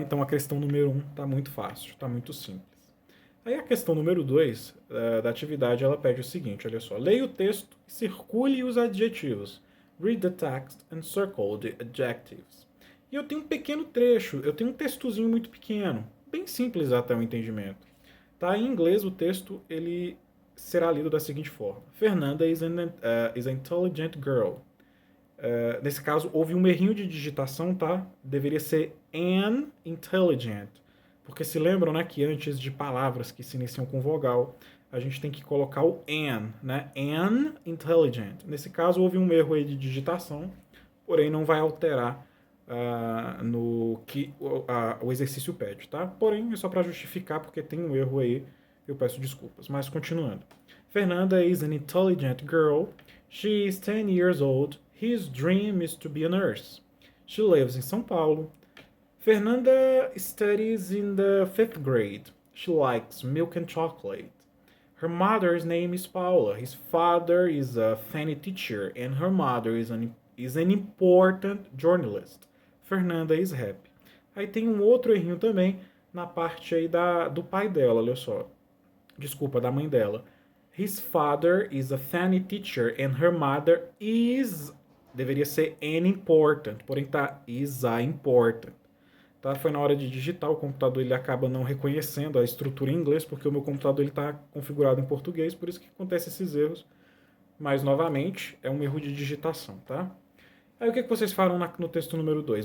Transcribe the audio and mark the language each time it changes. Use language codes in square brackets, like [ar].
[pt] Então a questão número 1 está muito fácil, está muito simples. Aí a questão número 2 da atividade, ela pede o seguinte, olha só. Leia o texto e circule os adjetivos. [en] Read the text and circle the adjectives. [pt] E eu tenho um pequeno trecho, eu tenho um textozinho muito pequeno, bem simples até o entendimento. Tá? Em inglês, o texto ele será lido da seguinte forma. [en] Fernanda is an intelligent girl. [pt] Nesse caso, houve um errinho de digitação, tá? Deveria ser [en] an intelligent. [pt] Porque se lembram, né, que antes de palavras que se iniciam com vogal, a gente tem que colocar o an, né? [en] An intelligent. [pt] Nesse caso, houve um erro aí de digitação, porém não vai alterar no que o exercício pede, tá? Porém, é só para justificar, porque tem um erro aí, eu peço desculpas. Mas continuando. [en] Fernanda is an intelligent girl. She is 10 years old. His dream is to be a nurse. She lives in São Paulo. Fernanda studies in the 5th grade. She likes milk and chocolate. Her mother's name is Paula. His father is a funny teacher and her mother is an important journalist. Fernanda is happy. [pt] Aí tem um outro errinho também na parte aí do pai dela, olha só. Desculpa, da mãe dela. [en] His father is a funny teacher and her mother is... [pt] Deveria ser [en] an important, [pt] porém tá [en] is a important. [pt] Tá? Foi na hora de digitar, o computador ele acaba não reconhecendo a estrutura em inglês, porque o meu computador está configurado em português, por isso que acontecem esses erros. Mas, novamente, é um erro de digitação, tá? Aí o que vocês farão no texto número 2?